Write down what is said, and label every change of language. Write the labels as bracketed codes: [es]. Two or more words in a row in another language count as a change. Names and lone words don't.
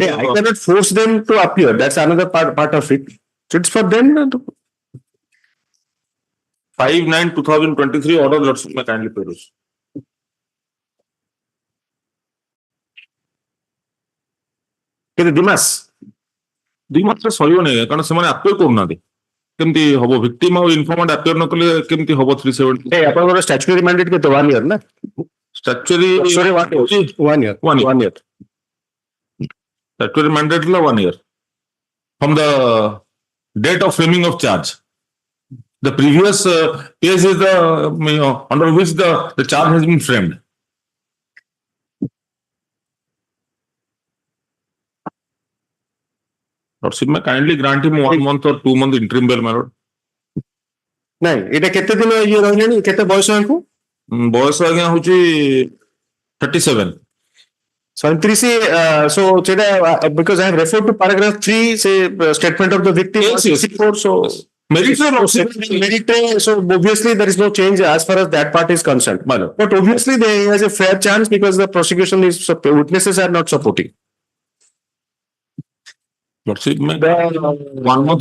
[en] I cannot force them to appear. That's another part of it. So it's for them to 5/9/2023 order. Lordship may kindly peruse. Dimas. [or] ଦୁଇ ମାତ୍ରା ସରିବ ନାହିଁ କାରଣ ସେମାନେ appeal କରୁନାହାନ୍ତି କେମିତି ହବ victim ଆଉ informant appeal ନ କଲେ କେମିତି ହବ 370 ଆପଣଙ୍କର [en] statutory mandate [or] କେତେ 1 year ନା? [en] statutory 1 year. 1 year. Statutory mandate la 1 year from the date of framing of charge. The previous case is the under which the charge has been framed. Lordship may kindly grant him 1 month or 2 month interim bail, my lord. [or] ନାଇଁ ଏଇଟା କେତେ ଦିନ ଇଏ ରହିଲେଣି କେତେ ବୟସ ଆଙ୍କୁ? ବୟସ ଆଜ୍ଞା ହଉଛି 37. [en] 37 so ସେଟା because I have referred to paragraph 3 say statement of the victim Yes. 64 so Merit so obviously there is no change as far as that part is concerned. But obviously there is a fair chance because the prosecution is witnesses are not supporting. Lordship may 1 month.